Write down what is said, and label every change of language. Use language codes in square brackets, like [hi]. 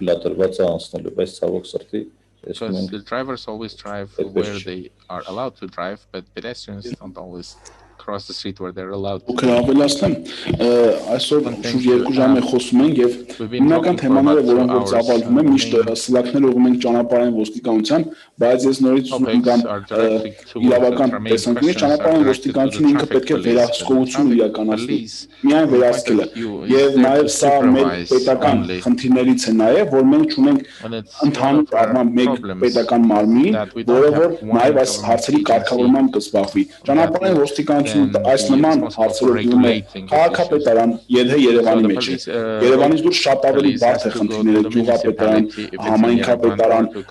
[hy] թույլատրված է անցնելու, բայց ցավոք սրտի տեսնում [en] Because [hy] ենք [en] the drivers always drive where they are allowed to drive, but pedestrians don't always cross the street where they're allowed to. [hy] Օքեյ ավելացնեմ, այսօր շուրջ 2 ժամ է խոսում ենք եւ հիմնական թեմաները, որոնք որ ծավալվում են, միշտ սլաքներ ուղղում ենք ճանապարհային ոստիկանության, բայց ես նորից ուզում եմ կամ իրավական տեսանկյունից ճանապարհային ոստիկանությունը ինքը պետք է վերահսկողություն իրականացնի, միայն վերահսկելը։ Եվ նաեւ սա մեր պետական խնդիրներից է նաեւ, որ մենք ունենք ընդհանուր առմամբ մեկ պետական մարմին, որը որ նաեւ այս հարցերի կարգավորմամբ կզբաղվի։ Ճանապարհային ոստիկանությունը այս նման հարցերով դիմում է քաղաքապետարան, եթե Երևանի մեջ է։ Երևանից դուրս շատ ավելի բարդ է խնդիրները գյուղապետարան, համայնքապետարան,